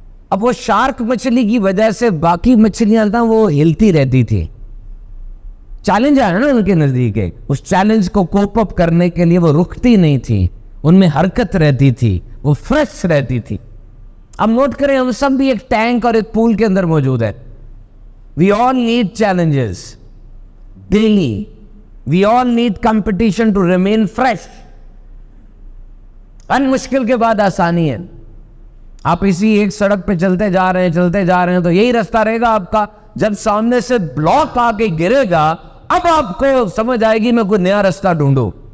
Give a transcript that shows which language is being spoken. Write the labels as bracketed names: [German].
[Urdu] اب وہ شارک مچھلی کی وجہ سے باقی مچھلیاں نا وہ ہلتی رہتی تھی، چیلنج آیا نا ان کے نزدیک، اس چیلنج کو کوپ اپ کرنے کے لیے وہ رکتی نہیں تھی، ان میں حرکت رہتی تھی، وہ فریش رہتی تھی۔ اب نوٹ کریں، ہم سب بھی ایک ٹینک اور ایک پول کے اندر موجود ہے۔ [English] We all need challenges daily. We all need competition to remain fresh. [Urdu] ہر مشکل کے بعد آسانی ہے۔ آپ اسی ایک سڑک پہ چلتے جا رہے ہیں تو یہی رستہ رہے گا آپ کا، جب سامنے سے بلاک آ کے گرے گا، اب آپ کو سمجھ آئے گی میں کوئی نیا رستہ ڈھونڈوں۔